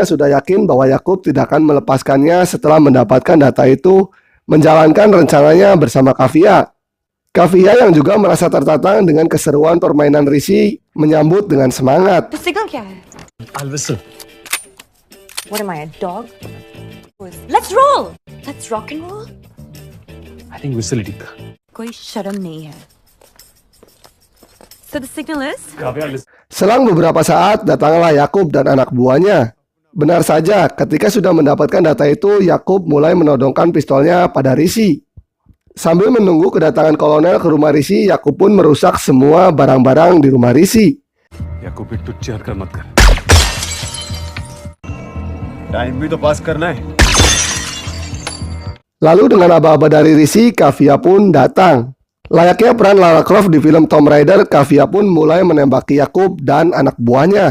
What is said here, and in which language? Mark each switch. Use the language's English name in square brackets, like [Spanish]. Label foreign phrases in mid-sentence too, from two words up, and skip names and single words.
[Indonesian] sudah yakin bahwa Yakub tidak akan melepaskannya setelah mendapatkan data itu, menjalankan rencananya bersama Kavia. Kavia yang juga merasa tertantang dengan keseruan permainan Rishi, menyambut dengan semangat. [Hindi] तो सिग्नल क्या है? [English] I'll whistle. What am I, a dog? Let's roll. Let's rock and roll. I think whistle [Hindi] ठीक था. कोई शर्म नहीं है. [English] So the signal is? [Indonesian] Selang beberapa saat, datanglah Yakub dan anak buahnya. Benar saja, ketika sudah mendapatkan data itu, Yakub mulai menodongkan pistolnya pada Rishi. Sambil menunggu kedatangan kolonel ke rumah Rishi, Yakub pun merusak semua barang-barang di rumah Rishi. [Hindi] याकूब एक टुच्ची हरकत मत कर. Time भी तो पास करना है. [Indonesian] Lalu dengan aba-aba dari Rishi, Kavia pun datang. Layaknya peran Lara Croft di film Tomb Raider, Kavia pun mulai menembaki Yakub dan anak buahnya.